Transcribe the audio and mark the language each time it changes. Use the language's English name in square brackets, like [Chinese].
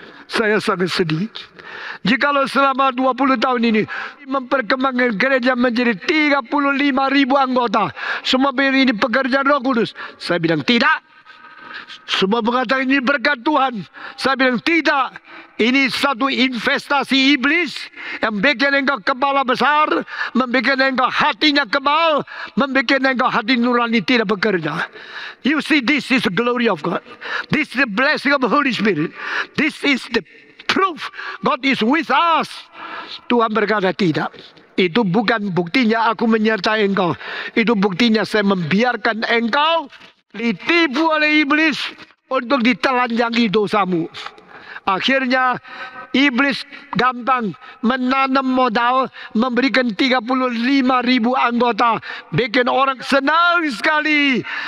[Indonesian] Saya sangat sedih jikalau selama 20 tahun ini memperkembangkan gereja menjadi 35.000 anggota, semua ini pekerjaan Roh Kudus. Saya bilang tidak. Semua mengatakan ini berkat Tuhan. Saya bilang tidak. Ini satu investasi iblis yang bikin engkau kepala besar, membuat engkau hatinya kebal, membuat engkau hati nurani tidak bekerja. [English] You see, this is the glory of God. This is the blessing of the Holy Spirit. This is the proof God is with us. [Indonesian] Tuhan berkata tidak. Itu bukan buktinya aku menyertai engkau. Itu buktinya saya membiarkan engkau ditipu oleh iblis untuk ditelanjangi dosamu. Akhirnya iblis gampang menanam modal, memberikan 35.000 anggota, bikin orang senang sekali.